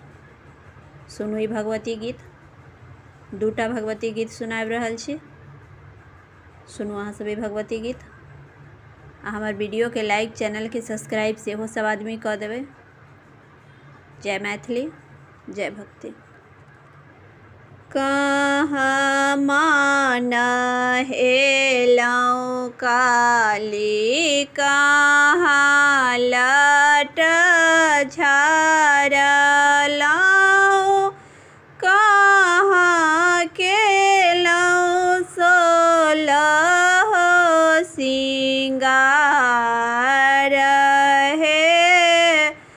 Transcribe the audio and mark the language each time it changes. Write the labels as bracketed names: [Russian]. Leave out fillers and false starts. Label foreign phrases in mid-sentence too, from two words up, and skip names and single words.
[Maithili] सुनू ई भगवती गीत। दूटा भगवती गीत सुनाबि रहल छी। सुनू अहाँ सब ई भगवती गीत। आ हमर वीडियो के लाइक, चैनल के सब्सक्राइब सेहो सब आदमी कऽ देबै। जय मैथिली, जय भक्ति। कहाँ मान हेलौं काली, कहाँ लट झारलौं, कहाँ केलौं सोलह सिंगार हे,